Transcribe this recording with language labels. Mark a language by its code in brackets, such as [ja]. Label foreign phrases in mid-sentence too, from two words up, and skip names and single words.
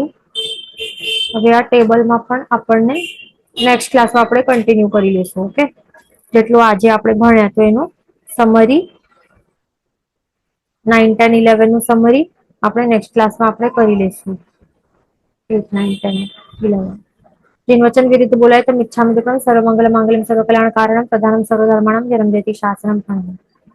[gu] હવે આ ટેબલમાં પણ આપણને [en] next classમાં [gu] આપણે કન્ટિન્યુ કરી લઈશું. ઓકે, જેટલું આજે આપણે ભણ્યા તો એનું સમરી 9, 10, 11 નું સમરી આપણે [en] next classમાં [gu] આપણે કરી લઈશું. 8, 9, 10, 11. જિન વચન વિરુદ્ધ બોલાય તો [pra] मिच्छामि दुक्कडं [sa] सर्वमंगल मांगल्यं सर्वकल्याण कारणं प्रधानं सर्वधर्माणां जन्मजयति शासनं